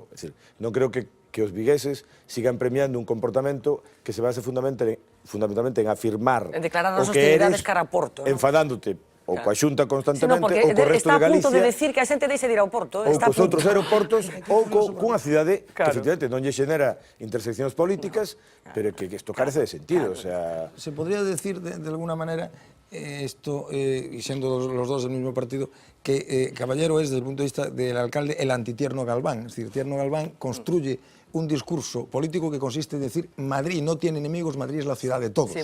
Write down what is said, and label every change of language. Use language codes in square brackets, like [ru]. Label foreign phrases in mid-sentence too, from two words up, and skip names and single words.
[gl] É dicir, non creo que os vigueses sigan premiando un comportamento que se base fundamentalmente en afirmar en declarar as o que hostilidades [es] eres, [gl] cara a Porto, ¿no? enfadándote ou coa Xunta constantemente, [es] porque [gl] ou co resto de Galicia, está a punto de decir que a xente deixe de ir ao Porto. ou cos outros aeroportos, ou cunha cidade que efectivamente non lle xenera interseccións políticas, pero que isto carece de sentido. [es] O sea... Se podría decir de alguna manera, esto, y siendo los dos del mismo partido, que Caballero es, desde el punto de vista del alcalde, el antitierno Galván. Es decir, Tierno Galván construye un discurso político que consiste en decir Madrid no tiene enemigos, Madrid es la ciudad de todos.